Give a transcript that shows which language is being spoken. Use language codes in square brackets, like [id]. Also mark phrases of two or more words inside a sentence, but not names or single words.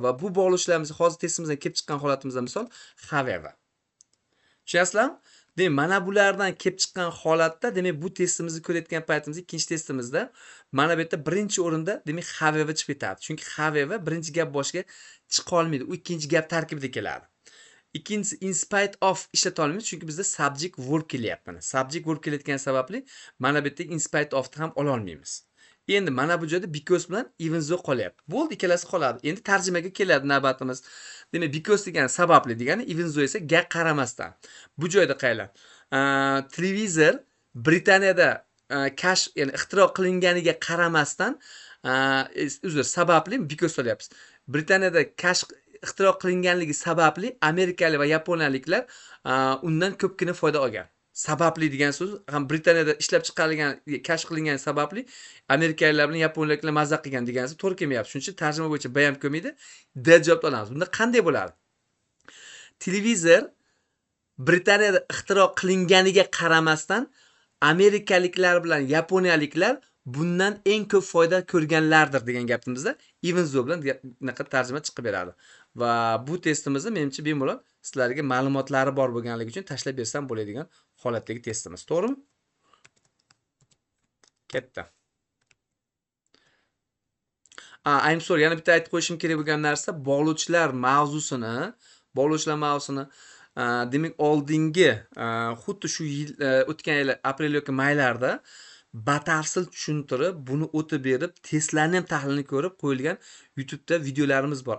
[uz] Va bu bog'lovchilarimiz hozir testimizdan kelib chiqqan holatimizda misol however. Tushunasizlarmi? Demak, mana bulardan kelib chiqqan holatda, demak, bu testimizni ko'rayotgan paytimizda, ikkinchi testimizda mana bu yerda birinchi o'rinda, demak, however chiqib ketadi. Chunki however birinchi gap boshiga chiqa olmaydi. U ikkinchi gap tarkibida keladi. Ikkinchisi [en] in spite of [uz] ishlata olmaymiz, chunki bizda [en] subject verb [uz] kelyapti mana. [en] Subject verb [uz] kelayotgani sababli mana bu yerda [en] in spite of [uz] ni ham ola olmaymiz. Endi mana bu joyda because bilan [en] even though [uz] qolyapti. Bo'ldi, ikkalasi qoladi. Endi tarjimaga keladi navbatimiz. Demak, because degani sababli degani, [en] even though [uz] esa ga qaramasdan. Bu joyda qaylar? Televizor Britaniyada kashf, ya'ni ixtiro qilinganiga qaramasdan, uzr, sababli because olyapmiz. Britaniyada kashf ixtiro qilinganligi sababli amerikalik va yaponiyaliklar undan ko'pgina foyda olgan. Sababli degan so'z ham Britaniyada ishlab chiqarilgan, kashf qilingan sababli amerikaliklar bilan yaponiyaliklar mazza qilgan deganisi to'g'ri kelmayapti. Shuning uchun tarjima bo'yicha B ham kelmaydi. D javobni olamiz. Bunda qanday bo'ladi? Televizor Britaniyada ixtiro qilinganiga qaramasdan amerikaliklar bilan yaponiyaliklar bundan eng ko'p foyda ko'rganlardir degan gapimizda [en] even though [uz] bilan bunaqa tarjima chiqib beradi. Va bu testimizni menimcha bemalol sizlarga ma'lumotlari bor bo'lganligi uchun tashlab bersam bo'ladigan holatdagi testimiz. To'g'rimi? Katta. [en] I'm sorry, [uz] yana bitta aytib qo'yishim kerak bo'lgan narsa, bog'lovchilar mavzusini demak oldingi xuddi shu yil o'tgan yil aprel yoki maylarda batafsil tushuntirib, buni o'tib berib, testlarni ham tahlilini ko'rib qo'yilgan YouTube'da videolarimiz bor.